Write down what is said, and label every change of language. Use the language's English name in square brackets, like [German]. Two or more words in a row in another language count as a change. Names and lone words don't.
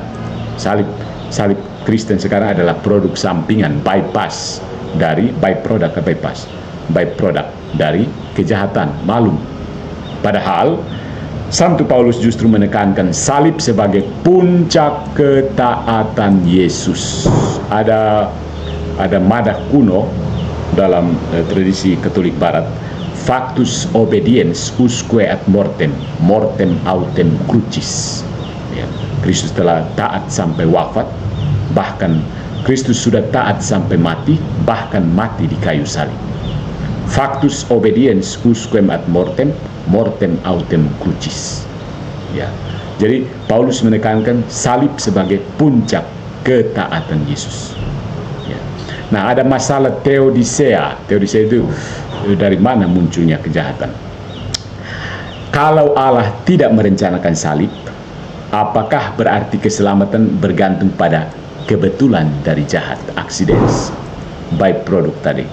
[Indonesian] Salib Kristen sekarang adalah produk sampingan, bypass dari kejahatan, malum. Padahal Santo Paulus justru menekankan salib sebagai puncak ketaatan Yesus. Ada madah kuno dalam tradisi Katolik Barat, [Latin] factus obediens usque ad mortem autem crucis. [Indonesian] Ya, Kristus telah taat sampai wafat, bahkan Kristus sudah taat sampai mati, bahkan mati di kayu salib. [Latin] Factus obediens usque ad mortem autem crucis. [Indonesian] Ya. Jadi Paulus menekankan salib sebagai puncak ketaatan Yesus. Ya. Nah, ada masalah teodicea. Teodicea itu dari mana munculnya kejahatan? Kalau Allah tidak merencanakan salib, apakah berarti keselamatan bergantung pada kebetulan dari jahat, accidents, byproduct tadi?